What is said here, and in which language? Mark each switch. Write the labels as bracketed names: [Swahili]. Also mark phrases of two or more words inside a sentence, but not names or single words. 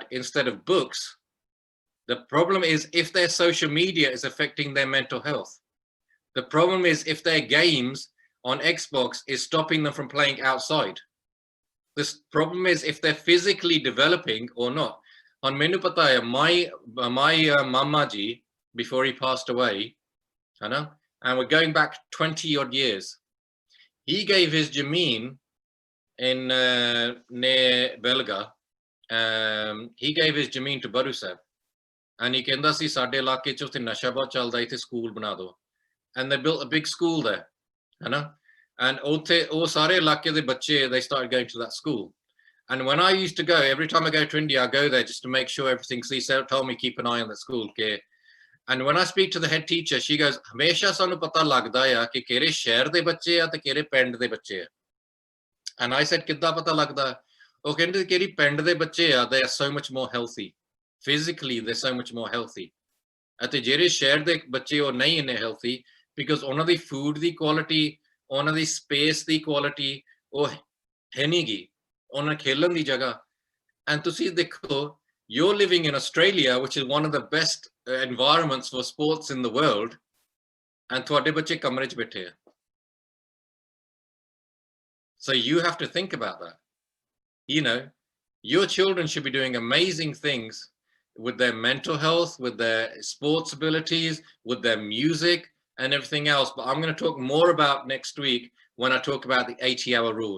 [English] instead of books the problem is if their social media is affecting their mental health the problem is if their games on Xbox is stopping them from playing outside this problem is if they're physically developing or not on [Punjabi] ਮੈਨੂੰ ਪਤਾ ਹੈ [English] my mama ji before he passed away you know and we're going back 20 odd years he gave his jameen in near Belga he gave his jameen to Baru Sahib and he [Punjabi] ਕਹਿੰਦਾ ਸੀ ਸਾਡੇ ਇਲਾਕੇ ਚ ਉੱਥੇ ਨਸ਼ਾ ਬਹੁਤ ਚੱਲਦਾ ਇੱਥੇ ਸਕੂਲ ਬਣਾ ਦਿਓ [English] and they built a big school there ਹਨਾ and [Punjabi] ਉੱਥੇ ਉਹ ਸਾਰੇ ਇਲਾਕੇ ਦੇ ਬੱਚੇ [English] they started going to that school and when I used to go every time I go to India I go there just to make sure everything's he told me keep an eye on the school okay and when I speak to the head teacher she goes [Punjabi] ਹਮੇਸ਼ਾ ਸਾਨੂੰ ਪਤਾ ਲੱਗਦਾ ਆ ਕਿ ਕਿਹੜੇ ਸ਼ਹਿਰ ਦੇ ਬੱਚੇ ਆ ਤੇ ਕਿਹੜੇ ਪਿੰਡ ਦੇ ਬੱਚੇ ਆ [English] and I said [Punjabi] ਕਿੱਦਾਂ ਪਤਾ ਲੱਗਦਾ ਉਹ ਕਹਿੰਦੇ ਕਿਹੜੀ ਪਿੰਡ ਦੇ ਬੱਚੇ ਆ [English] they are so much more healthy physically they're so much more healthy [Punjabi] ਅਤੇ ਜਿਹੜੇ ਸ਼ਹਿਰ ਦੇ ਬੱਚੇ ਉਹ ਨਹੀਂ ਇੰਨੇ [English] healthy because [Punjabi] ਉਹਨਾਂ ਦੀ food ਦੀ quality ਉਹਨਾਂ ਦੀ space ਦੀ quality ਉਹ ਹੈ ਨਹੀਂ ਗੀ ਉਹਨਾਂ ਖੇਲਣ ਦੀ ਜਗ੍ਹਾ and ਤੁਸੀਂ ਦੇਖੋ [English] you're living in Australia which is one of the best environments for sports in the world and [Punjabi] ਤੁਹਾਡੇ ਬੱਚੇ ਕਮਰੇ 'ਚ ਬੈਠੇ ਆ [English] so you have to think about that you know your children should be doing amazing things with their mental health, with their sports abilities, with their music and everything else. But I'm going to talk more about next week when I talk about the 80-hour rule.